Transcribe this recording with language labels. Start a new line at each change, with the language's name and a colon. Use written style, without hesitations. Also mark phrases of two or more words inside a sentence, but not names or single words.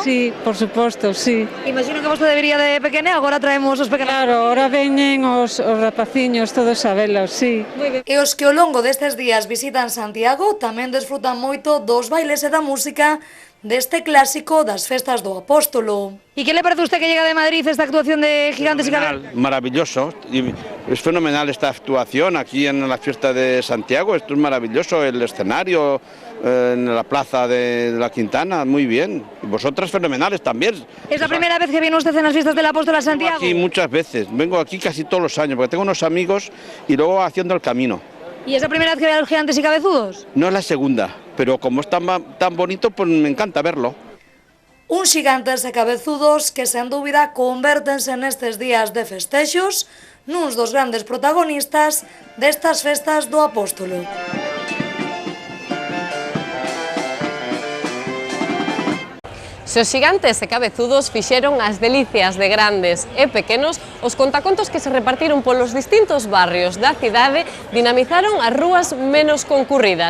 Galician: Sí, por suposto, sí. Imagino que vostede debería de pequene, agora traemos os pequenos. Claro, ahora veñen os rapaciños todos a velos, sí. E os que ao longo destes días visitan Santiago tamén desfrutan moito dos bailes e da música deste clásico das festas do Apóstolo.
Spanish: ¿Y qué le parece a usted que llega de Madrid esta actuación de gigantes y cabezudos? Maravilloso, es fenomenal esta actuación aquí en la fiesta de Santiago, esto es maravilloso, el escenario en la plaza de la Quintana, muy bien, y vosotras fenomenales también. ¿Es la primera vez que viene usted en las fiestas del Apóstolo a Santiago? Aquí muchas veces, vengo aquí casi todos los años, porque tengo unos amigos y luego haciendo el camino. ¿Y es la primera vez que ve a los gigantes y cabezudos? No es la segunda, pero como es tan bonito, pues me encanta verlo.
Galician: Uns gigantes e cabezudos que, sen dúbida, convértense nestes días de festexos nuns dos grandes protagonistas destas festas do Apóstolo. Se os xigantes e cabezudos fixeron as delicias de grandes e pequenos, os contacontos que se repartiron polos distintos barrios da cidade dinamizaron as rúas menos concurridas.